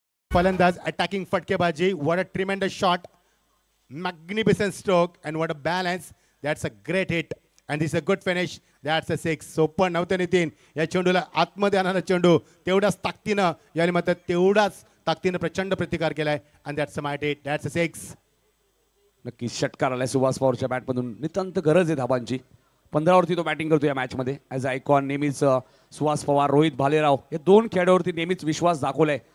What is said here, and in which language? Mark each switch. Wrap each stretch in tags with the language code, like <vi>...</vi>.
<mr>फलंदाज अटॅकिंग फटकेबाजी.</mr> <en>What a tremendous shot, magnificent stroke and what a balance. That's a great hit and this is a good finish. That's a 6.</en> <mr>सोपं नव्हतं नितीन या चेंडूला आतमध्ये आणणारा चेंडू तेवढाच ताकदीनं याने मात्र तेवढाच ताकदीनं प्रचंड प्रतिकार केलाय</mr> <en>and that's a might hit. That's a 6.</en> <mr>नक्की षटकार आलाय सुहास पवारच्या बॅटमधून. नितांत गरज आहे धाबांची. 15 वरती तो बॅटिंग करतो या मॅच मध्ये. ॲज आयकॉन नेहमीच सुहास पवार, रोहित भालेराव या 2 खेळाडूवरती नेहमीच विश्वास दाखवलाय.</mr>